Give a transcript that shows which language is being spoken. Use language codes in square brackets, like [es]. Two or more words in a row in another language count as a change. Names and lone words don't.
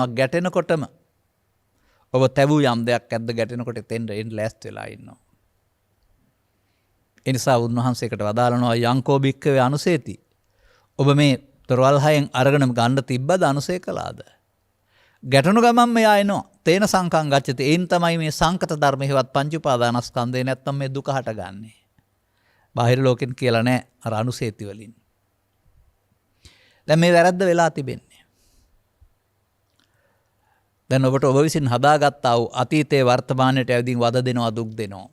[si] ගැටෙනකොටම ඔබ තැවූ යම් දෙයක් ඇද්ද ගැටෙනකොට එන්න ලෑස්ති වෙලා ඉන්නවා. එනිසා උන්වහන්සේකට වදාළනවා [pi] යංකෝ භික්ඛවේ අනුසේති. [si] ඔබ මේ තොරවල් හයෙන් අරගෙන ගන්න තිබ්බද අනුසය කළාද? ගැටණු ගමන් මෙයා එනවා. [pi] තේන සංකං ගච්ඡති. [si] ඒන් තමයි මේ සංකත ධර්ම හේවත් පංච උපාදානස්කන්ධේ නැත්තම් මේ දුක හටගන්නේ. බාහිර ලෝකෙන් කියලා නෑ අර අනුසේති වලින්. දැන් මේ වැරද්ද වෙලා තිබෙන්නේ. දැන් ඔබට ඔබ විසින් හදාගත්තා වූ අතීතයේ වර්තමානයට ඇවිදින් වද දෙනවා, දුක් දෙනවා.